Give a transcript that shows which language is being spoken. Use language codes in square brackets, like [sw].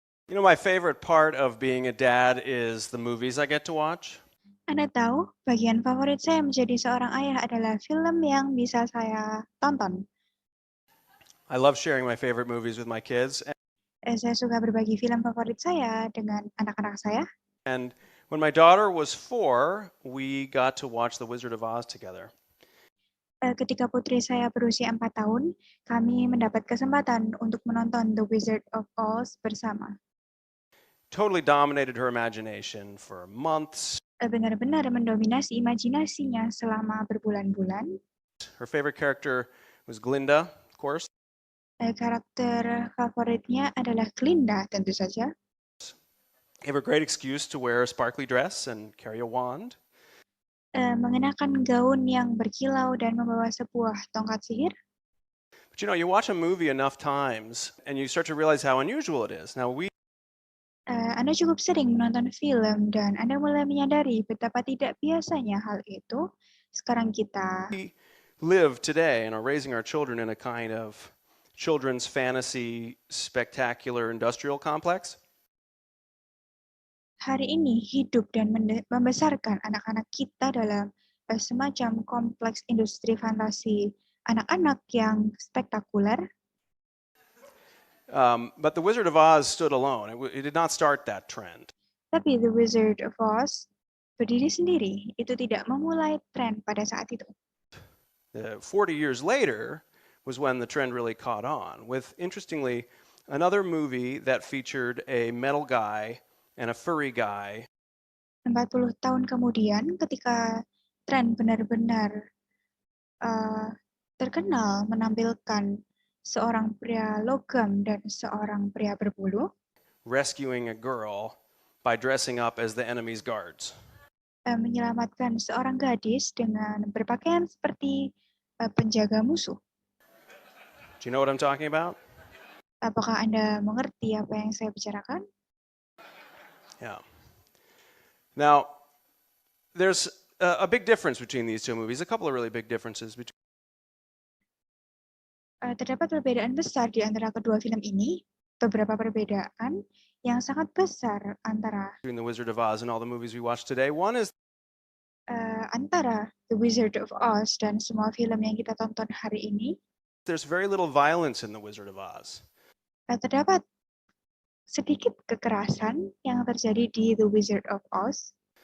[en] You know, my favorite part of being a dad is the movies I get to watch. [id] Anda tahu, bagian favorit saya menjadi seorang ayah adalah film yang bisa saya tonton. [en] I love sharing my favorite movies with my kids. [id] Saya suka berbagi film favorit saya dengan anak-anak saya. [en] And when my daughter was 4, we got to watch The Wizard of Oz together. [id] Ketika putri saya berusia 4 tahun, kami mendapat kesempatan untuk menonton The Wizard of Oz bersama. [en] Totally dominated her imagination for months. [id] Benar-benar mendominasi imajinasinya selama berbulan-bulan. [en] Her favorite character was Glinda, of course. [id] Karakter favoritnya adalah Glinda, tentu saja. [en] Gave her a great excuse to wear a sparkly dress and carry a wand. [id] Mengenakan gaun yang berkilau dan membawa sebuah tongkat sihir. [en] But you know, you watch a movie enough times and you start to realize how unusual it is. Now, [id] Anda cukup sering menonton film dan Anda mulai menyadari betapa tidak biasanya hal itu. Sekarang kita [en] live today and are raising our children in a kind of children's fantasy spectacular industrial complex. [id] hari ini hidup dan membesarkan anak-anak kita dalam semacam kompleks industri fantasi anak-anak yang spektakuler. [en] But The Wizard of Oz stood alone. It did not start that trend. [id] Tapi The Wizard of Oz berdiri sendiri, itu tidak memulai tren pada saat itu. [en] 40 years later was when the trend really caught on, with, interestingly, another movie that featured a metal guy and a furry guy. [id] 40 tahun kemudian, ketika tren benar-benar terkenal menampilkan seorang pria logam dan seorang pria berbulu, [en] rescuing a girl by dressing up as the enemy's guards. [id] Menyelamatkan seorang gadis dengan berpakaian seperti penjaga musuh. [en] Do you know what I'm talking about? [id] Apakah Anda mengerti apa yang saya bicarakan? [en] Yeah. Now, there's a big difference between these two movies, a couple of really big differences between. [id] Terdapat perbedaan besar di antara kedua film ini, beberapa perbedaan yang sangat besar antara [en] The Wizard of Oz and all the movies we watch today. One is [id] antara The Wizard of Oz dan semua film yang kita tonton hari ini. [en] There's very little violence in The Wizard of Oz. [id] Terdapat sedikit kekerasan yang terjadi di The Wizard of Oz.